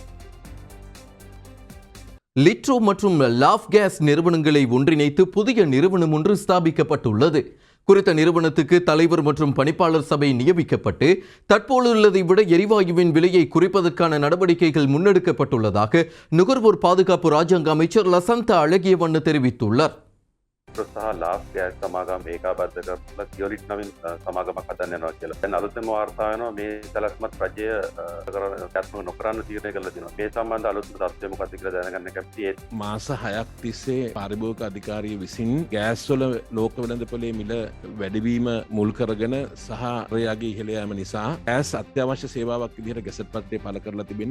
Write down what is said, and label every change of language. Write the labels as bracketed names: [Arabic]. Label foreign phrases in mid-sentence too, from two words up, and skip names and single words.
[Tamil] லிட்ரோ மற்றும் லாஃப் கேஸ் நிறுவனங்களை ஒன்றிணைத்து புதிய நிறுவனம் ஒன்று ஸ்தாபிக்கப்பட்டுள்ளது. குறித்த நிறுவனத்துக்கு தலைவர் மற்றும் பணிப்பாளர் சபை நியமிக்கப்பட்டு தற்போதுள்ளதை விட எரிவாயுவின் விலையை குறைப்பதற்கான நடவடிக்கைகள் முன்னெடுக்கப்பட்டுள்ளதாக நுகர்வோர் பாதுகாப்பு ராஜாங்க அமைச்சர் லசந்த அழகியவண்ணு தெரிவித்துள்ளார். [Sinhala] සහ ලාස් ගෑස් සමාගම් ඒකාබද්ධ කරලා කියොලිට් නමින් සමාගමක් හදන්න යනවා කියලා. දැන් අලුතෙන්ම වාර්තා වෙනවා මේ සැලැස්මත් රජය ක්‍රියාත්මක නොකරන්න තීරණය කරලා තියෙනවා. මේ සම්බන්ධ අලුත් තත්ත්වය මොකක්ද කියලා දැනගන්න කැමතියි. මාස 6ක් තිස්සේ පාරිභෝගික අධිකාරිය විසින් ගෑස් වල ලෝක වෙළඳපොලේ මිල වැඩිවීම මුල් කරගෙන සහ රයාගේ ඉහළ යාම නිසා ගෑස් අත්‍යවශ්‍ය සේවාවක් විදිහට ගැසට් පත්‍රය පළ කරලා තිබෙන්නේ.